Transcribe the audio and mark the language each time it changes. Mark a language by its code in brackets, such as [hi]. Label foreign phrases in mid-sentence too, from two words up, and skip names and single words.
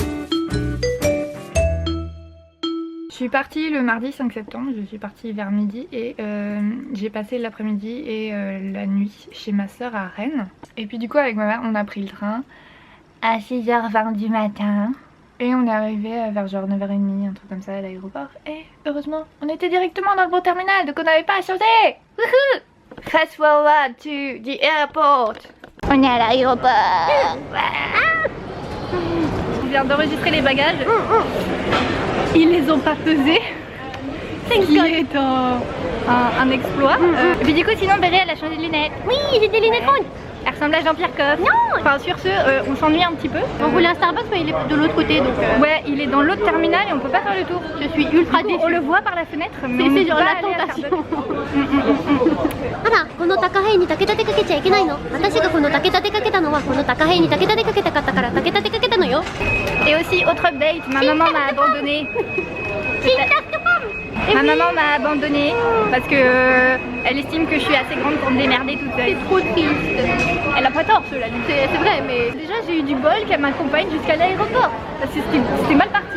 [fr] Je suis partie le mardi 5 septembre, je suis partie vers midi et j'ai passé l'après-midi et la nuit chez ma soeur à Rennes. Et puis du coup avec ma mère on a pris le train à 6h20 du matin. Et on est arrivé vers genre 9h30, un truc comme ça à l'aéroport. Et heureusement on était directement dans le bon terminal donc on n'avait pas à changer. Wouhou! [en] Fast forward to the airport. [fr] On est à l'aéroport. Je viens d'enregistrer les bagages. Ils les ont pas pesés. Ce qui est un exploit. Et puis du coup sinon Béré elle a changé de lunettes. Oui j'ai des lunettes rondes. Elle ressemble à Jean-Pierre Coff. Non. Enfin sur ce on s'ennuie un petit peu. On voulait un Starbucks mais il est de l'autre côté donc ouais il est dans l'autre terminal et on peut pas faire le tour. Je suis ultra déçue. On le voit par la fenêtre mais c'est genre la tentation. [ja] あら、この高塀に竹立てかけちゃいけないの。私がこの竹立てかけたのはこの高塀に竹立てかけたかったから竹立てかけたのよ。 [fr] Et aussi autre update, ma maman m'a abandonnée. Ma maman m'a abandonnée parce que elle estime que je suis assez grande pour me démerder toute seule. C'est trop triste. Elle a pas tort cela, c'est vrai mais déjà j'ai eu du bol qu'elle m'accompagne jusqu'à l'aéroport parce que c'était mal parti.